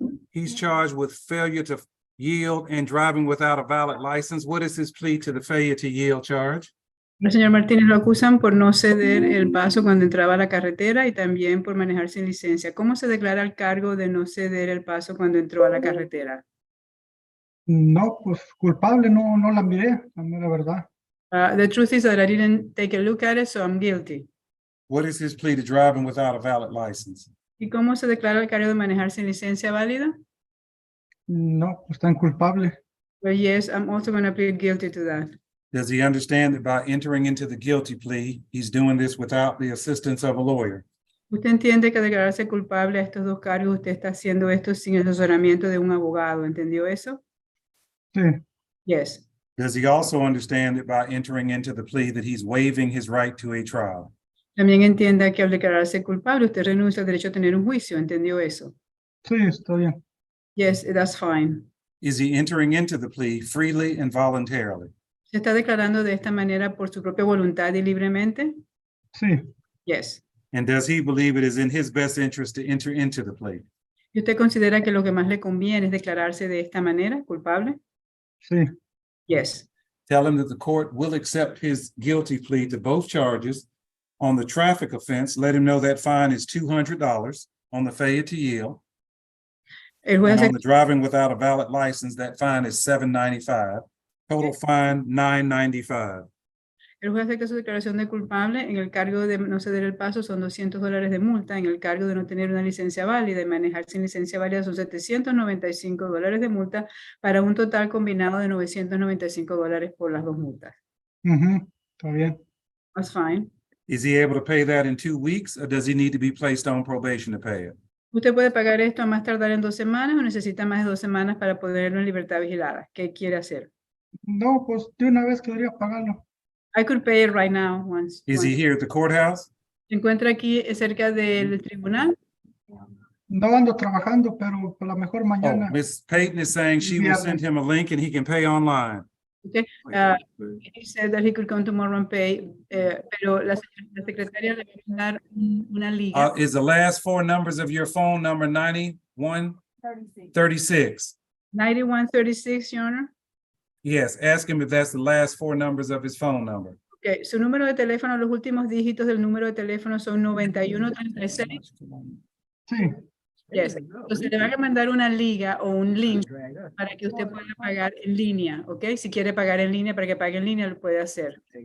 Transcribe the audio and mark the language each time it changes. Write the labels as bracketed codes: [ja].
[en] He's charged with failure to yield and driving without a valid license. What is his plea to the failure to yield charge? [es] El señor Martínez lo acusan por no ceder el paso cuando entraba a la carretera y también por manejar sin licencia. ¿Cómo se declara el cargo de no ceder el paso cuando entró a la carretera? No, pues culpable, no la miré, la mera verdad. [en] The truth is that I didn't take a look at it, so I'm guilty. What is his plea to driving without a valid license? [es] ¿Y cómo se declara el cargo de manejar sin licencia válida? No, pues tan culpable. [en] Well, yes, I'm also going to plead guilty to that. Does he understand that by entering into the guilty plea, he's doing this without the assistance of a lawyer? [es] Usted entiende que declararse culpable a estos dos cargos, usted está haciendo esto sin el asesoramiento de un abogado, ¿entendió eso? Sí, [en] Yes. Does he also understand that by entering into the plea that he's waiving his right to a trial? [es] También entienda que al declararse culpable, usted renuncia al derecho a tener un juicio, ¿entendió eso? sí, está bien. [en] Yes, that's fine. Is he entering into the plea freely and voluntarily? [es] ¿Se está declarando de esta manera por su propia voluntad y libremente? Sí, [en] Yes. And does he believe it is in his best interest to enter into the plea? [es] ¿Y usted considera que lo que más le conviene es declararse de esta manera, culpable? sí, [en] Yes. Tell him that the court will accept his guilty plea to both charges. On the traffic offense, let him know that fine is $200 on the failure to yield. [es] El juez [en] And on [es] acepta, [en] the driving without a valid license, that fine is $795. Total fine, $995. [es] el juez acepta su declaración de culpable. En el cargo de no ceder el paso son $200 de multa. En el cargo de no tener una licencia válida y manejar sin licencia válida son $795 de multa, para un total combinado de $995 por las dos multas. ujú, está bien. [en] That's fine. Is he able to pay that in 2 weeks, or does he need to be placed on probation to pay it? [es] ¿Usted puede pagar esto a más tardar en 2 semanas o necesita más de 2 semanas para ponerlo en libertad vigilada? ¿Qué quiere hacer? No, pues de una vez quería pagarlo. [en] I could pay it right now once. Is he here at the courthouse? [es] ¿Se encuentra aquí cerca del tribunal? No ando trabajando, pero a lo mejor Oh, mañana. [en] Miss Payton is saying she will send him a link and he can pay online. Okay. He said that he could come tomorrow and pay, [es] pero la secretaria le va a mandar una liga. [en] Is the last 4 numbers of your phone number 9136? 9136, Your Honor. Yes, ask him if that's the last 4 numbers of his phone number. [es] Okay, su número de teléfono, los últimos dígitos del número de teléfono son 9136. Sí, [en] Yes. [es] Entonces le van a mandar una liga o un link para que usted pueda pagar en línea, ¿ok? Si quiere pagar en línea, para que pague en línea, lo puede hacer.